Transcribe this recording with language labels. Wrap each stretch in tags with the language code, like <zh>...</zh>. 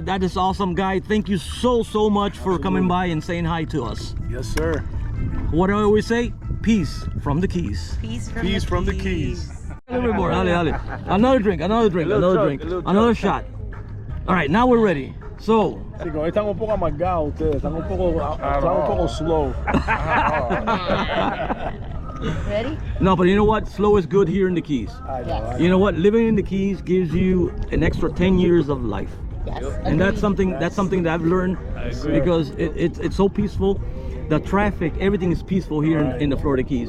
<en>That is awesome, guy. Thank you so much for coming by and saying hi to us. Yes, sir. What do I always say? Peace from the Keys. Peace from Peace the from the Keys. Keys. A little bit more. Dale. Another drink. Another shot. All right, now we're ready. So.</en> <es>Sí, con están un poco amargados ustedes, están un poco slow.</es> <en>Ready? No, but you know what? Slow is good here in the Keys. I know. You know what? Living in the Keys gives you an extra 10 years of life. Yes. And that's something that I've learned because it's so peaceful. The traffic, everything is peaceful here in the Florida Keys.</en>